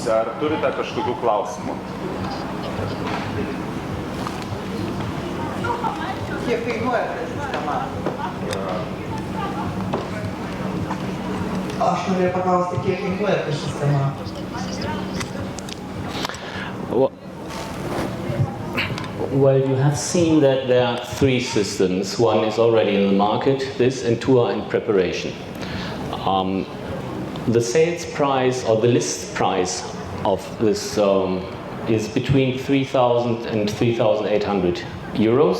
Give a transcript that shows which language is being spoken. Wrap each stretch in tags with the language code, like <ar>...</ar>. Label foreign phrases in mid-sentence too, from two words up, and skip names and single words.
<lt>Ar turite kažkokių klausimų? Kiek kainuoja ta sistema? Aš norėjau paklausti, kiek kainuoja ta sistema?</lt> <en>Well, you have seen that there are 3 systems. One is already in the market, this, and 2 are in preparation. The sales price or the list price of this is between 3,000 and 3,800 euros.</en>